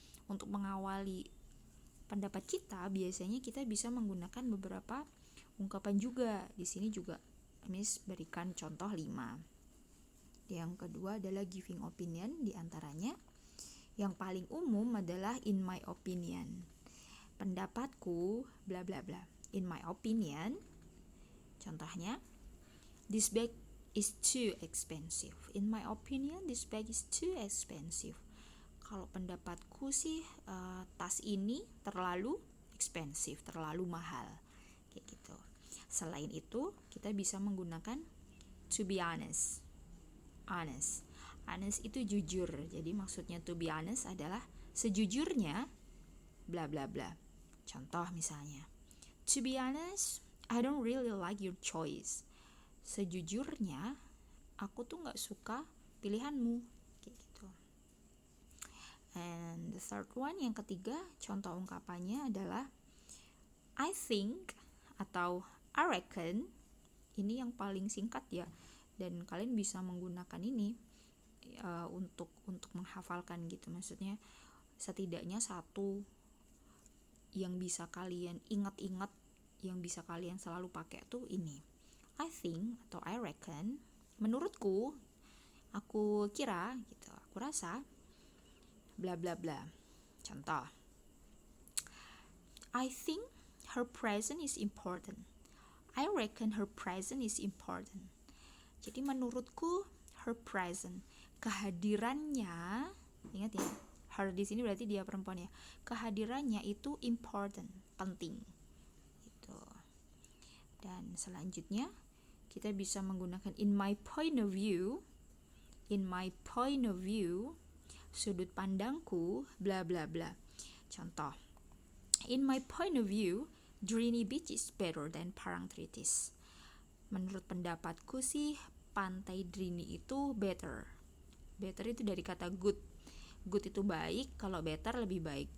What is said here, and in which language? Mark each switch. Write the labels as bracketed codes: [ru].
[id] Untuk mengawali pendapat kita, biasanya kita bisa menggunakan beberapa ungkapan juga. Di sini juga Miss berikan contoh 5. Yang kedua adalah [en] giving opinion, [id] diantaranya yang paling umum adalah [en] in my opinion. [id] Pendapatku bla bla bla. [en] In my opinion, [id] contohnya, [en] this bag is too expensive. In my opinion, this bag is too expensive. [id] Kalau pendapatku sih tas ini terlalu expensive, terlalu mahal. Kayak gitu. Selain itu, kita bisa menggunakan [en] to be honest. [id] Honest itu jujur. Jadi maksudnya [en] to be honest [id] adalah sejujurnya bla bla bla. Contoh misalnya, [en] to be honest, I don't really like your choice. [id] Sejujurnya, aku tuh gak suka pilihanmu. Kayak gitu. [en] And the third one, [id] yang ketiga, contoh ungkapannya adalah [en] I think [id] atau [en] I reckon. [id] Ini yang paling singkat ya, dan kalian bisa menggunakan ini untuk menghafalkan gitu. Maksudnya setidaknya satu yang bisa kalian ingat-ingat, yang bisa kalian selalu pakai tuh ini, [en] I think [id] atau [en] I reckon, [id] menurutku, aku kira gitu, aku rasa, bla bla bla. [en] Contoh, I think her presence is important. I reckon her presence is important. [id] Jadi menurutku [en] her presence, [id] kehadirannya, ingat ya, her di sini berarti dia perempuan ya. Kehadirannya itu important, penting. Gitu. Dan selanjutnya kita bisa menggunakan [en] in my point of view. In my point of view, [id] sudut pandangku, [en] bla bla bla. [id] Contoh, [en] in my point of view, Drini Beach is better than Parangtritis. [id] Menurut pendapatku sih, pantai Drini itu better. Better itu dari kata good. Good itu baik, kalau better lebih baik.